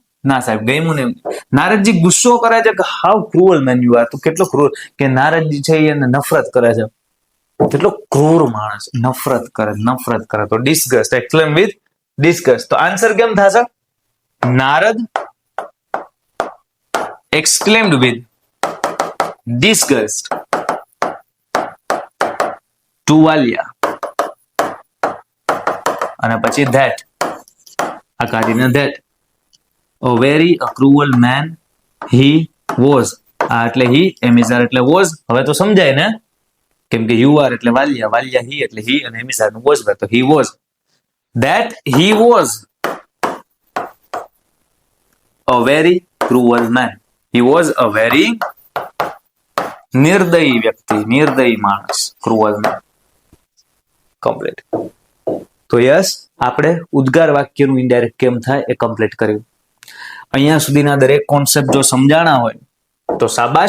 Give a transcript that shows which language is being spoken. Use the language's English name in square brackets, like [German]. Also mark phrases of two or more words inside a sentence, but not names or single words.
[Gujarati] ના સાહેબ, ગમ્યું નહીં. નારદજી ગુસ્સો કરે છે કે [English] how cruel man you are, [Gujarati] તો કેટલો ક્રૂર કે નારદજી છે એને નફરત કરે છે. કેટલો ક્રૂર માણસ, નફરત કરે, નફરત કરે. તો ડિસ્ગસ્ટ, [English] exclaim with disgust. [Gujarati] તો આન્સર કેમ થશે? [English] નારદ exclaimed with disgust to Valia. [Gujarati] અને પછી [English] that [Gujarati] આ કાઢીને [English] that a very cruel man he was. [Gujarati] આ એટલે he, એમિઝાર એટલે was. હવે તો સમજાય ને, કેમ કે [English] you are [Gujarati] એટલે વાલિયા, વાલિયા he એટલે he, અને એમિઝાર નું was તો [English] he was. That he was a very cruel man. He was a very [Gujarati] નિર્દયી વ્યક્તિ, નિર્દયી માણસ, [English] cruel man. [Gujarati] કમ્પ્લીટ. તો યસ, આપણે ઉદ્ગાર વાક્યનું ઇનડાયરેક્ટ કેમ થાય એ કમ્પ્લીટ કર્યું. અહીંયા સુધીના દરેક કોન્સેપ્ટ જો સમજાણા હોય તો શાબાશ.